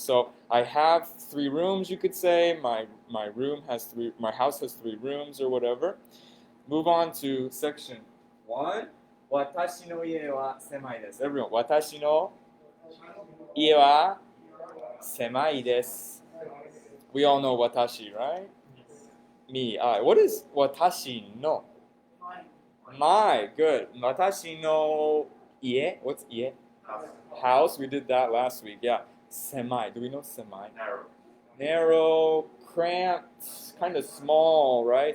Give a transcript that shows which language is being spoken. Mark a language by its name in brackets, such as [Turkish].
[English] So I have 3 rooms, you could say. My house has 3 rooms or whatever. Move on to section 1. [Japanese] 私の家は狭いです。 [English] Everyone, [Japanese] 私の家は狭いです。 [English] We all know watashi, right? Me, I. What is watashi no? My, good. Watashi no ie? What's ie? House. We did that last week. Yeah. Semai. Do we know semai? Narrow, cramped, kind of small, right?